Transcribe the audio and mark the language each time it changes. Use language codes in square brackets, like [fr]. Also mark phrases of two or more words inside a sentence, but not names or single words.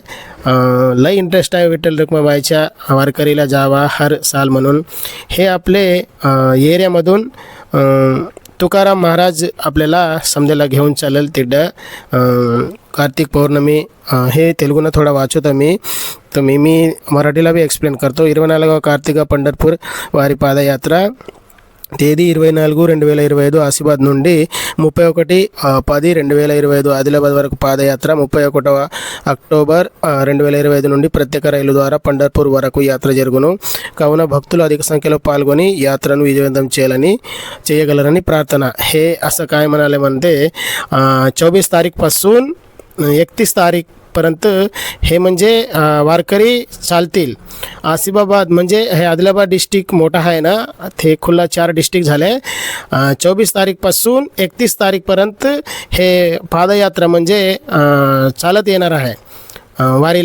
[mr] लई इंटरेस्ट आहे विठ्ठल रुक्माबाईच्या वारकरीला जावा हर साल म्हणून. हे आपले एरियामधून तुकाराम महाराज आपल्याला समजायला घेऊन चालेल तिकडं. कार्तिक पौर्णमी हे तेलुगूनं थोडा वाचतो मी, तर मी मराठीला बी एक्सप्लेन करतो. [te] 24 కార్తీక పండర్పూర్ వారి పాదయాత్ర తేదీ 24/2025 ఆసిఫాబాద్ నుండి 31/10/2025 ఆదిలాబాద్ వరకు పాదయాత్ర. 31 అక్టోబర్ 2025 నుండి ప్రత్యేక రైలు ద్వారా పండర్పూర్ వరకు యాత్ర జరుగును. కావున భక్తులు అధిక సంఖ్యలో పాల్గొని యాత్రను విజయవంతం చేయగలరని ప్రార్థన. [mr] हे असं काय म्हणाले म्हणते 24 तारीखपासून 31 तारीखपर्यंत हे म्हणजे वारकरी चालतील. आसिफाबाद म्हणजे हे आदिलाबाद डिस्ट्रिक्ट मोठा आहे ना, ते खुल्ला 4 डिस्ट्रिक्ट झाले. 24 तारीखपासून 31 तारीखपर्यंत हे पादयात्रा म्हणजे चालत येणार आहे वारीला.